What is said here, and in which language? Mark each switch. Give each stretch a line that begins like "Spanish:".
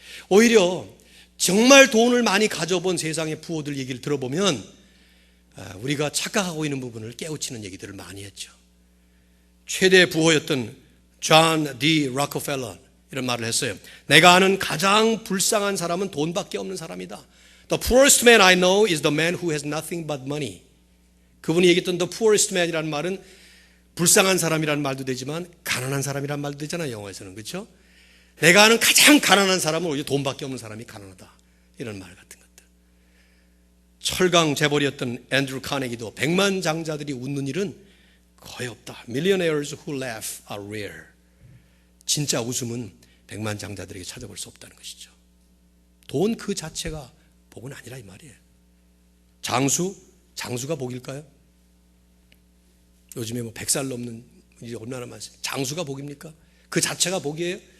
Korean: 오히려 정말 돈을 많이 가져본 세상의 부호들 얘기를 들어보면 우리가 착각하고 있는 부분을 깨우치는 얘기들을 많이 했죠. 최대 부호였던 존 D. 록펠러 이런 말을 했어요. 내가 아는 가장 불쌍한 사람은 돈밖에 없는 사람이다.
English: The poorest man I know is the man who has nothing but money.
Korean: 그분이 얘기했던
English: the poorest man
Korean: 이라는 말은 불쌍한 사람이라는 말도 되지만 가난한 사람이라는 말도 되잖아요. 영어에서는. 그렇죠? 내가 아는 가장 가난한 사람은 오히려 돈밖에 없는 사람이 가난하다. 이런 말 같은 것들. 철강 재벌이었던 앤드루 카네기도 백만장자들이 웃는 일은 거의 없다.
English: Millionaires who laugh are rare.
Korean: 진짜 웃음은 백만장자들에게 찾아볼 수 없다는 것이죠. 돈 그 자체가 복은 아니라 이 말이에요. 장수가 복일까요? 요즘에 100살 넘는 일이 얼마나 많습니까? 장수가 복입니까? 그 자체가 복이에요?